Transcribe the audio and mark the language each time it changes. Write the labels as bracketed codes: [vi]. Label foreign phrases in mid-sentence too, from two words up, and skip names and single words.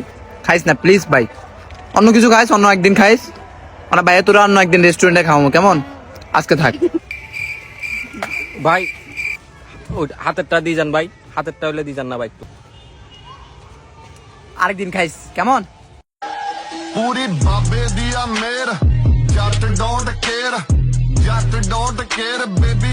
[bn] খাইস না প্লিজ ভাই, অন্য কিছু খাইস, অন্য একদিন খাইস। মানে ভাই তোরা অন্য একদিন রেস্টুরেন্টে খাওয়াবো কেমন? আজকে থাক। ভাই ওই হাতেরটা দিয়ে যান ভাই, হাতেরটা হলে দিয়ে যান না ভাই একটু। আরেকদিন খাইস কেমন? [pa] ਪੂਰੀ ਬਾਬੇ ਦੀ ਆ ਮੇਰ ਜੱਟ [en] don't care baby